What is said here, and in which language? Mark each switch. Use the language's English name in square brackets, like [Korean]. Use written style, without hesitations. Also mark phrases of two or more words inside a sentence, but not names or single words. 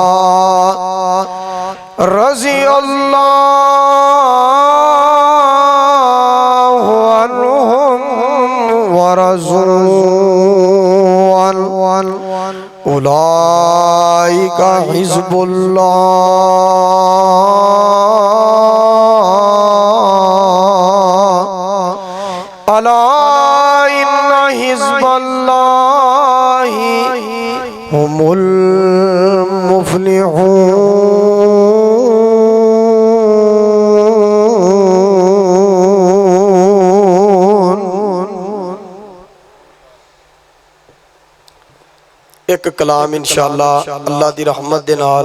[Arabic] رضي الله عنهم ورضوا أولئك حزب الله ألا إن حزب الله هم المفلحون. [Punjabi] اک کلام ان شاء اللہ اللہ دی رحمت دے نال.